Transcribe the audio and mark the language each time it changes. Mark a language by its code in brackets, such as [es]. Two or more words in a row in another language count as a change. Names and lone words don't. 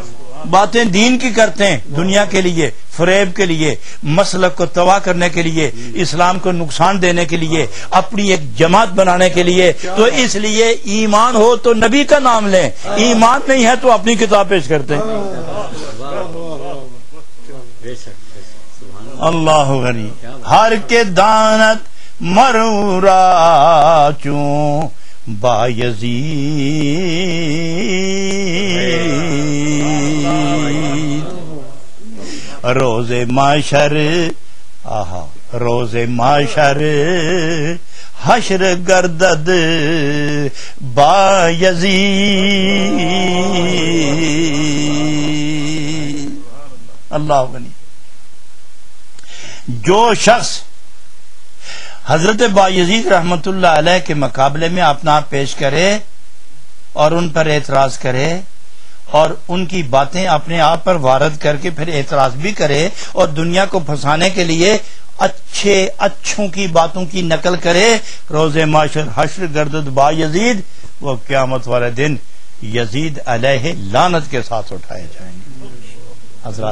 [ur] باتیں دین کی کرتے ہیں دنیا کے لیے، فریب کے لیے، مسلک کو تباہ کرنے کے لیے، اسلام کو نقصان دینے کے لیے، اپنی ایک جماعت بنانے کے لیے۔ تو اس لیے ایمان ہو تو نبی کا نام لیں، ایمان نہیں ہے تو اپنی کتاب پیش کرتے ہیں۔ [fa] اللہ غنی ہر کے دانت مرورا چوں با یزید روز معشر، آہا روز معشر حشر گردد با یزید۔ [ur] اللہ غنی جو شخص حضرت بایزید رحمت اللہ علیہ کے مقابلے میں اپنا آپ پیش کرے اور ان پر اعتراض کرے اور ان کی باتیں اپنے آپ پر وارد کر کے پھر اعتراض بھی کرے اور دنیا کو پھنسانے کے لیے اچھوں کی باتوں کی نقل کرے، [fa] روز معاشر حشر گردد بایزید، [ur] وہ قیامت والے دن یزید علیہ لعنت کے ساتھ اٹھائے جائیں گے۔